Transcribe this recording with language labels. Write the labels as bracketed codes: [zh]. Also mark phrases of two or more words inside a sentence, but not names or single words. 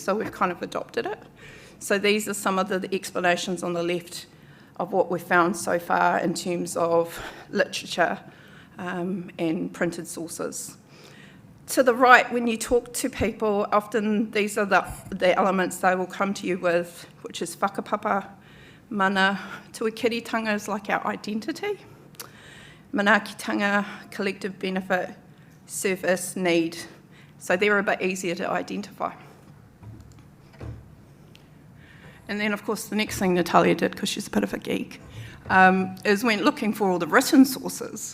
[en] So we've kind of adopted it. So these are some of the explanations on the left of what we've found so far in terms of literature and printed sources. To the right, when you talk to people, often these are the elements they will come to you with, which is [mi] whakapapa, mana, tuakiritanga [en] is like our identity, manakitanga, collective benefit, service, need. So they're a bit easier to identify. And then, of course, the next thing Natalia did, because she's a bit of a geek, is went looking for all the written sources.